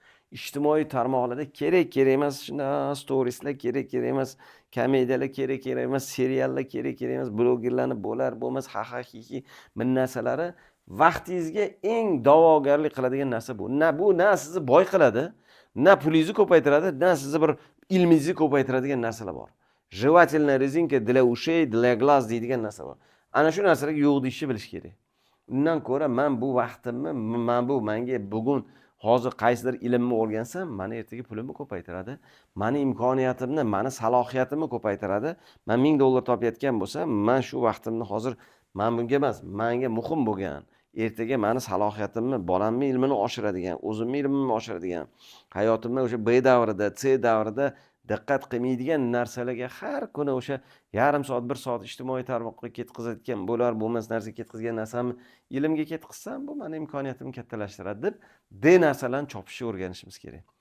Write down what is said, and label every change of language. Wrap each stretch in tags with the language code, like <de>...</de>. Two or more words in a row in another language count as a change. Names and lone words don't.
<uz>Ijtimoiy tarmoqlarda kerak emas, shunda storieslar kerak emas, komediyalar kerak emas, seriallar kerak emas, blogerlarni bo'lmas, ha-ha-hi-hi min narsalari vaqtingizga eng da'vogarlik qiladigan narsa bu. Bu na sizni boy qiladi, na pulingizni ko'paytiradi, na sizni bir ilmingizni ko'paytiradigan narsalar bor.</uz> <ru>Jevательная резинка для ушей, для глаз</ru> <uz>deydigan narsa bor. Ana shu narsalarga yo'q deyishni bilish kerak. Undan ko'ra men bu vaqtimni, menga bugun hozir qaysidir ilmni o'rgansam, meni ertaga pulimni ko'paytiradi. Meni imkoniyatimni, meni salohiyatimni ko'paytiradi. Men 1000 dollar topayotgan bo'lsam, men shu vaqtimni hozir men bunga emas, menga muhim bo'lgan, ertaga meni salohiyatimni, bolamni ilmini oshiradigan, o'zimni ilmimni oshiradigan, hayotimda o'sha B davrida, C davrida diqqat qilmaydigan narsalarga har kuni o'sha yarim soat, 1 soat ijtimoiy tarmoqqa ketkazayotgan bo'lmas narsa ketkazgan narsamni ilmga ketkazsam, bu meni imkoniyatimni kattalashtiradi deb D narsalarni chopishni o'rganishimiz kerak.</uz>